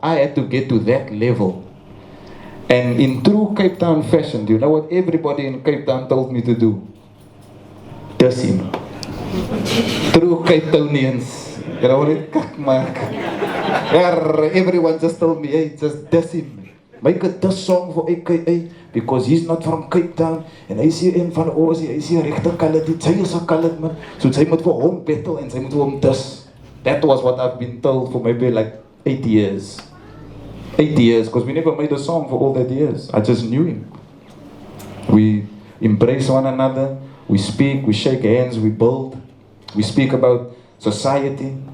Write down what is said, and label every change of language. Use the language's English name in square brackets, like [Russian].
[English] I had to get to that level. And in true Cape Town fashion, do you know what everybody in Cape Town told me to do? Diss him. True Cape Townians. You know what it [Afrikaans] maak. [English] Everyone just told me, hey, just diss him. Make a diss song for AKA because he's not from Cape Town. [Afrikaans] And hy sê een van ons, hy sê regte colored, sy is 'n colored man. So sy moet vir hom battle en sy moet vir hom diss. [English] That was what I've been told for maybe like 8 years. 8 years, because we never made a song for all that years. I just knew him. We embrace one another, we speak, we shake hands, we build, we speak about society.